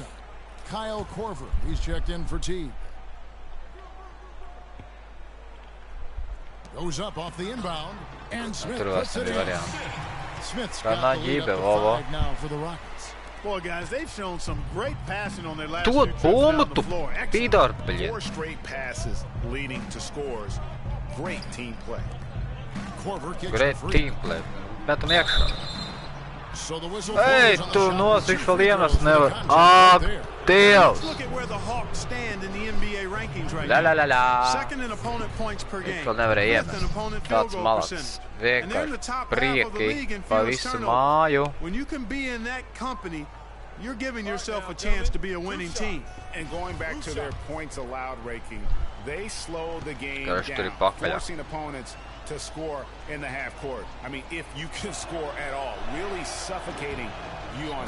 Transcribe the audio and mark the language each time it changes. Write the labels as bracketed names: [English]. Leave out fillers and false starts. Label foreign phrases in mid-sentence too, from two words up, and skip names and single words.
[English] Kyle Korver, he's checked in for Teague. Goes up off the inbound, and Smith puts it in. Smith's got the lead up to 5 now for the Rockets. Boy, guys, they've shown some great passing on their last few trips down the floor. 4 straight passes leading to scores. Great team play. Korver kicks Great for team play. [Latvian] Metam iekšā. [English] So the whistle [Latvian] Ei, tu nosīši vēl iemest nevar. Dievs! [English] Look at where the Hawks stand in the NBA rankings right now. Second in opponent points per game. [Latvian] Vēl nevarēja iemest. Tāds malacis. Vienkārši prieki pa visu māju. [English] When you can be in that company, you're giving yourself a chance to be a winning team. And going back to their points allowed ranking, they slowed the game down, forcing opponents to score in the half court. I mean, if you can score at all, really suffocating you on